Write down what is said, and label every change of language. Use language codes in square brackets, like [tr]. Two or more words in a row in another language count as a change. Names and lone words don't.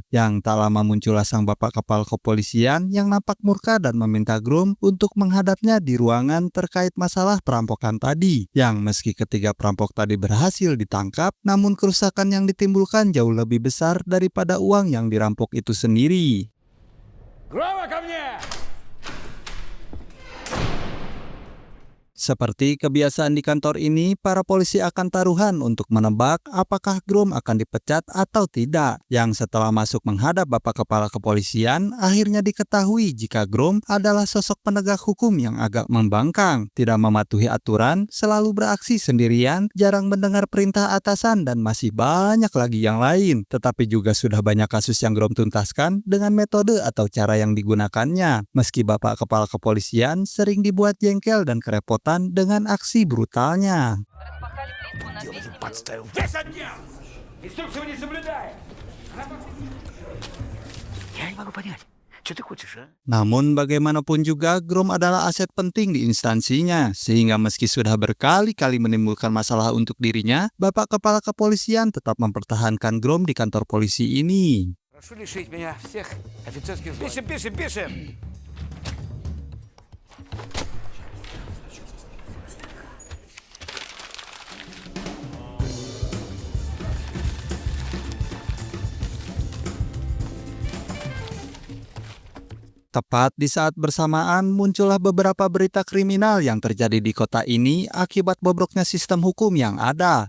[id] Yang tak lama muncullah sang bapak kepala kepolisian yang nampak murka dan meminta Grom untuk menghadapnya di ruangan terkait masalah perampokan tadi. Yang meski ketiga perampok tadi berhasil ditangkap, namun kerusakan yang ditimbulkan jauh lebih besar daripada uang yang dirampok itu sendiri. [ru] Грома ко мне! [id] Seperti kebiasaan di kantor ini, para polisi akan taruhan untuk menebak apakah Grom akan dipecat atau tidak. Yang setelah masuk menghadap Bapak Kepala Kepolisian, akhirnya diketahui jika Grom adalah sosok penegak hukum yang agak membangkang, tidak mematuhi aturan, selalu beraksi sendirian, jarang mendengar perintah atasan, dan masih banyak lagi yang lain. Tetapi juga sudah banyak kasus yang Grom tuntaskan dengan metode atau cara yang digunakannya. Meski Bapak Kepala Kepolisian sering dibuat jengkel dan kerepotan dengan aksi brutalnya. [ru] Подставил. 10 дней! Инструкцию не соблюдает! Я не могу понять, что ты хочешь, а? [id] Namun bagaimanapun juga Grom adalah aset penting di instansinya, sehingga meski sudah berkali-kali menimbulkan masalah untuk dirinya, Bapak Kepala Kepolisian tetap mempertahankan Grom di kantor polisi ini. [ru] Прошу лишить меня всех офицерских званий. Пишем! [id] Tepat di saat bersamaan muncullah beberapa berita kriminal yang terjadi di kota ini akibat bobroknya sistem hukum yang ada.